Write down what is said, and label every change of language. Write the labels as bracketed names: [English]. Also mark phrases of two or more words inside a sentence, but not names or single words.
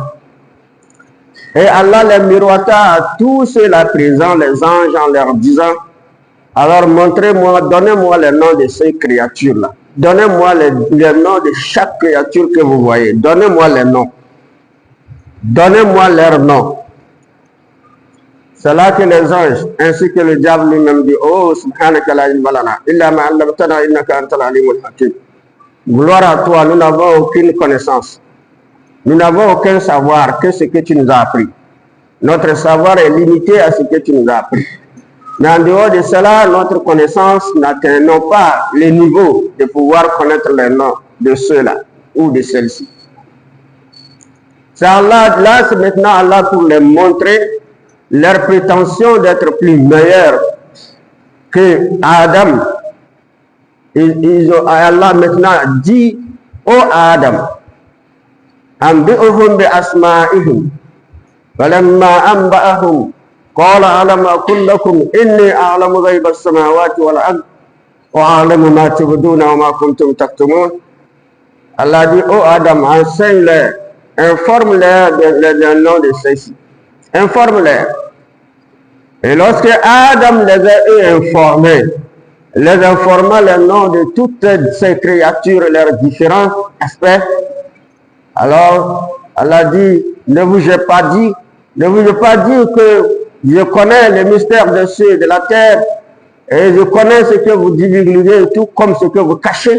[French] Et Allah les miroita à tous ceux-là présents, les anges, en leur disant, alors montrez-moi, donnez-moi les noms de ces créatures-là. Donnez-moi les noms de chaque créature que vous voyez. Donnez-moi les noms. Donnez-moi leurs noms. C'est là que les anges, ainsi que le diable lui-même dit, [Arabic] oh, سبحانك لا علم لنا إلا ما علمتنا إنك أنت العليم الحكيم. [French] Gloire à toi, nous n'avons aucune connaissance. Nous n'avons aucun savoir que ce que tu nous as appris. Notre savoir est limité à ce que tu nous as appris. Mais en dehors de cela, notre connaissance n'atteint pas le niveau de pouvoir connaître les noms de ceux-là ou de celles-ci. C'est Allah, là c'est maintenant Allah pour les montrer leur prétention d'être plus meilleurs que Adam. Allah maintenant dit au Adam, [Arabic] أنبئهم بأسمائهم فلما أنبأهم قال ألم أقل لكم إني أعلم غيب السماوات والأرض وأعلم ما تبدون وما كنتم تكتمون. [French] Allah dit, oh Adam, enseigne-les, informe-les des noms de ceux-ci. Informe-les. Et lorsque Adam les a informés, les informa les noms de toutes ces créatures et leurs différents aspects, alors Allah dit, ne vous ai pas dit que je connais les mystères des cieux et de la terre, et je connais ce que vous divulguez, tout comme ce que vous cachez.